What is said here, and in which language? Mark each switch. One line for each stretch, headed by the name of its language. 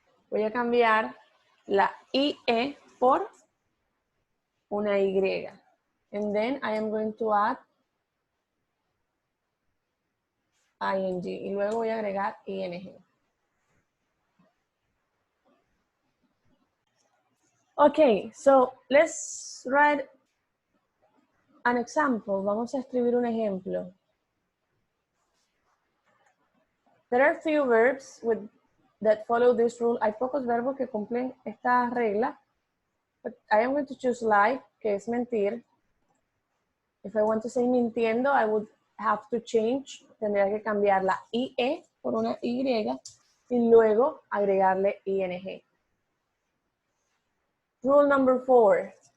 Spanish: Voy a cambiar la IE por una Y.
English: And then I am going to add ing.
Spanish: Y luego voy a agregar ing.
English: Okay, so let's write an example.
Spanish: Vamos a escribir un ejemplo.
English: There are few verbs with that follow this rule.
Spanish: Hay pocos verbos que cumplen esta regla.
English: But I am going to choose lie,
Spanish: que es mentir.
English: If I want to say mintiendo, I would have to change.
Spanish: Tendría que cambiar la IE por una Y y luego agregarle ING.
English: Rule number 4.